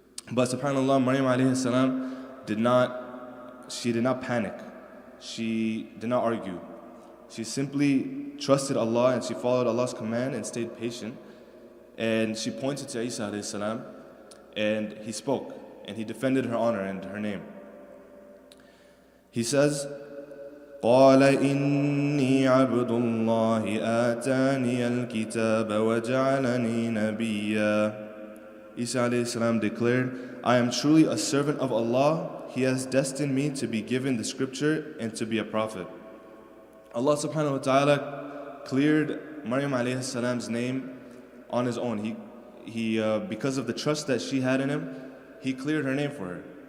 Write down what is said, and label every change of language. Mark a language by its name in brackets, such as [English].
[English] But subhanAllah, Maryam alayhi salam did not panic. She did not argue. She simply trusted Allah and she followed Allah's command and stayed patient. And she pointed to Isa alayhi salam and he spoke and he defended her honor and her name. He says, [Arabic] قال إني عبد الله آتاني الكتاب وجعلني نبيا. [English] Isa alayhi salam declared, I am truly a servant of Allah. He has destined me to be given the scripture and to be a prophet. Allah subhanahu wa ta'ala cleared Maryam alayhi salam's name on his own. He because of the trust that she had in him, he cleared her name for her.